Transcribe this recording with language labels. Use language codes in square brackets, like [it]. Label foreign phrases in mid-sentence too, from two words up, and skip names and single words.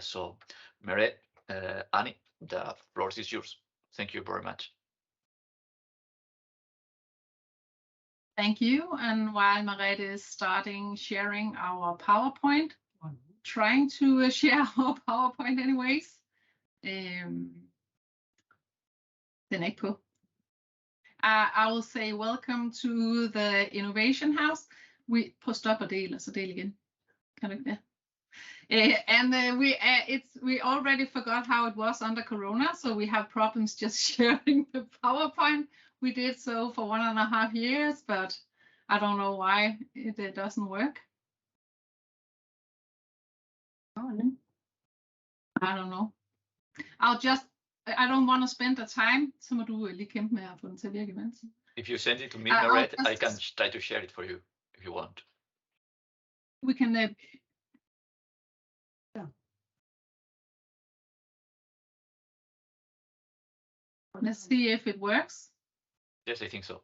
[en] So, Meret, Annie, the floor is yours. Thank you very much. Thank you. And while Merete is starting sharing our PowerPoint, trying to share our PowerPoint anyways. [da] Den er ikke på. [en] I will say welcome to the Innovation House. [da] Prøv at stoppe og del, og så del igen. Kan du ikke det? [en] And we already forgot how it was under Corona, so we have problems just sharing the PowerPoint. We did so for 1.5 years, but I don't know why it doesn't work. I don't know. I don't want to spend the time, [da] så må du lige kæmpe med at få den til at virke imens. [en] If you send it to me, Merete, I can try to share it for you if you want. We can. Let's see if it works. Yes, I think so.